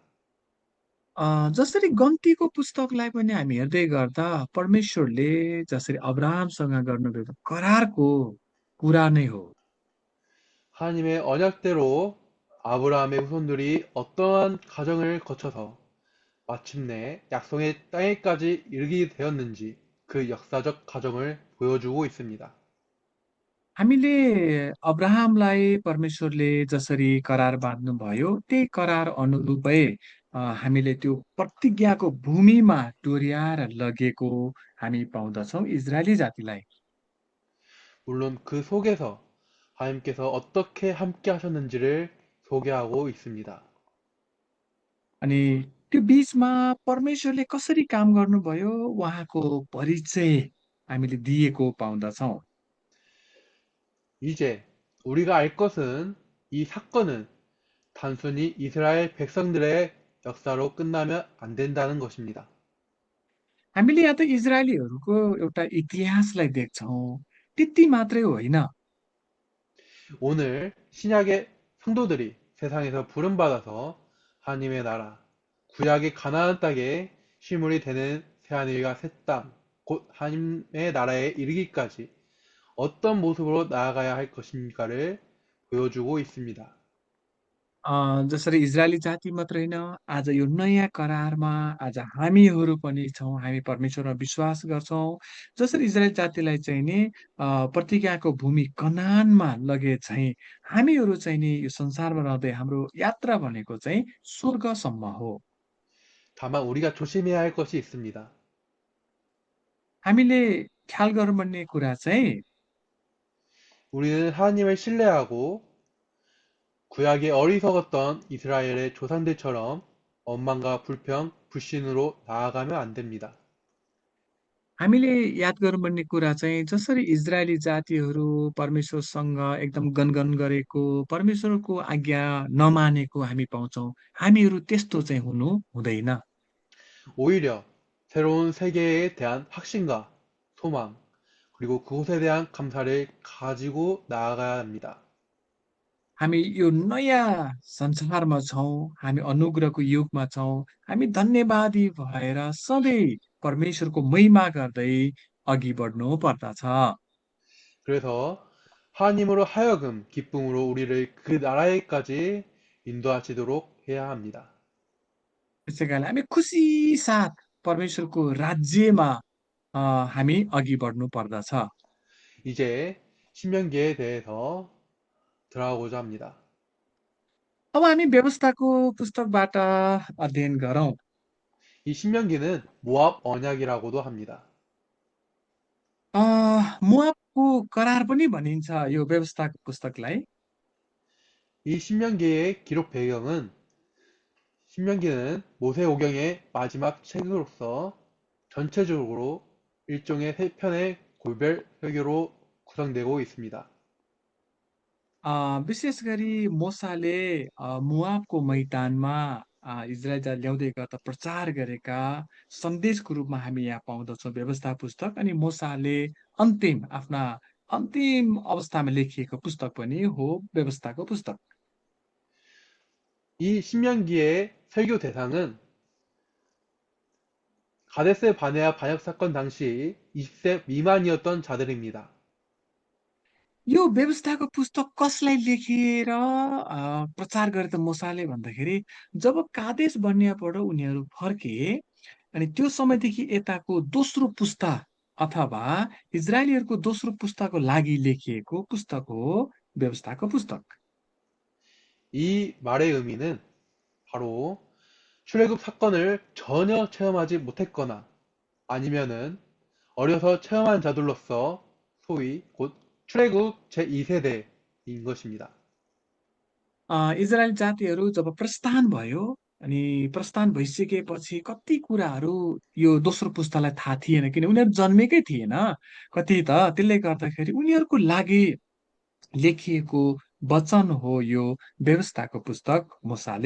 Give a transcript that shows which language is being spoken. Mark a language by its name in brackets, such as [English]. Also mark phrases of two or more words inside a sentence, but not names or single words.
[Nepali] जसरी गन्तीको पुस्तकलाई पनि हामी हेर्दै गर्दा परमेश्वरले जसरी अब्राहमसँग गर्नुभएको करारको कुरा नै हो। [Korean] 하나님의 언약대로 아브라함의 후손들이 어떠한 과정을 거쳐서 마침내 약속의 땅에까지 이르게 되었는지 그 역사적 과정을 보여주고 있습니다. [Nepali] हामीले अब्राहमलाई परमेश्वरले जसरी करार बाँध्नुभयो त्यही करार अनुरूपै हामीले त्यो प्रतिज्ञाको भूमिमा डोर्याएर लगेको हामी पाउँदछौँ इजरायली जातिलाई। [Korean] 물론 그 속에서 하나님께서 어떻게 함께 하셨는지를 소개하고 있습니다. [Nepali] अनि त्यो बीचमा परमेश्वरले कसरी काम गर्नुभयो उहाँको परिचय हामीले दिएको पाउँदछौँ। [Korean] 이제 우리가 알 것은 이 사건은 단순히 이스라엘 백성들의 역사로 끝나면 안 된다는 것입니다. [Nepali] हामीले यहाँ त इजरायलीहरूको एउटा इतिहासलाई देख्छौँ। त्यति मात्रै होइन, [Korean] 오늘 신약의 성도들이 세상에서 부름받아서 하나님의 나라, 구약의 가나안 땅에 시물이 되는 새하늘과 새 땅, 곧 하나님의 나라에 이르기까지 어떤 모습으로 나아가야 할 것인가를 보여주고 있습니다. [Nepali] जसरी इजरायली जाति मात्र होइन, आज यो नयाँ करारमा आज हामीहरू पनि छौँ, हामी परमेश्वरमा विश्वास गर्छौँ। जसरी इजरायल जातिलाई चाहिँ नि प्रतिज्ञाको भूमि कनानमा लगे झैँ हामीहरू चाहिँ नि यो संसारमा रहँदै हाम्रो यात्रा भनेको चाहिँ स्वर्गसम्म हो। [Korean] 다만 우리가 조심해야 할 것이 있습니다. [Nepali] हामीले ख्याल गर्नुपर्ने कुरा चाहिँ [Korean] 우리는 하나님을 신뢰하고 구약의 어리석었던 이스라엘의 조상들처럼 원망과 불평, 불신으로 나아가면 안 됩니다. [Nepali] हामीले याद गर्नुपर्ने कुरा चाहिँ जसरी इजरायली जातिहरू परमेश्वरसँग एकदम गनगन गरेको, परमेश्वरको आज्ञा नमानेको हामी पाउँछौँ, हामीहरू त्यस्तो चाहिँ हुनु हुँदैन। [Korean] 오히려 새로운 세계에 대한 확신과 소망, 그리고 그곳에 대한 감사를 가지고 나아가야 합니다. [Nepali] हामी यो नयाँ संसारमा छौँ, हामी अनुग्रहको युगमा छौँ, हामी धन्यवादी भएर सधैँ परमेश्वरको महिमा गर्दै अघि बढ्नु पर्दछ। [Korean] 그래서 하나님으로 하여금 기쁨으로 우리를 그 나라에까지 인도하시도록 해야 합니다. [Nepali] त्यसै कारण हामी खुसी साथ परमेश्वरको राज्यमा अ, हामी अघि बढ्नु पर्दछ। [Korean] 이제 신명기에 대해서 들어가고자 합니다. [Nepali] अब हामी व्यवस्थाको पुस्तकबाट अध्ययन गरौँ। [Korean] 이 신명기는 모압 언약이라고도 합니다. [Nepali] मोआबको करार पनि भनिन्छ यो व्यवस्थाको पुस्तकलाई। [Korean] 이 신명기의 기록 배경은 신명기는 모세오경의 마지막 책으로서 전체적으로 일종의 세 편의 골별 설교로 구성되고 있습니다. [Nepali] विशेष गरी मोसाले मोआबको मैदानमा इजरायल ल्याउँदै गर्दा प्रचार गरेका सन्देशको रूपमा हामी यहाँ पाउँदछौँ व्यवस्था पुस्तक। अनि मोसाले आफ्ना अन्तिम अवस्थामा लेखिएको पुस्तक पनि हो व्यवस्थाको पुस्तक। [Korean] 이 신명기의 설교 대상은 가데스 바네아 반역 사건 당시 20세 미만이었던 자들입니다. [Nepali] यो व्यवस्थाको पुस्तक कसलाई लेखिएर प्रचार गरे त मोसाले भन्दाखेरि जब कादेश बर्नेयाबाट उनीहरू फर्के अनि त्यो समयदेखि यताको दोस्रो पुस्ता अथवा इजरायलीहरूको दोस्रो पुस्ताको लागि लेखिएको पुस्तक हो व्यवस्थाको पुस्तक। [Korean] 이 말의 의미는 바로 출애굽 사건을 전혀 체험하지 못했거나 아니면은 어려서 체험한 자들로서 소위 곧 출애굽 제2세대인 것입니다. [Nepali] इजरायल जातिहरू जब प्रस्थान भयो अनि प्रस्थान भइसकेपछि कति कुराहरू यो दोस्रो पुस्तालाई थाहा थिएन, किन उनीहरू जन्मेकै थिएन कति त। त्यसले गर्दाखेरि उनीहरूको लागि लेखिएको वचन हो यो व्यवस्थाको पुस्तक मोसाले।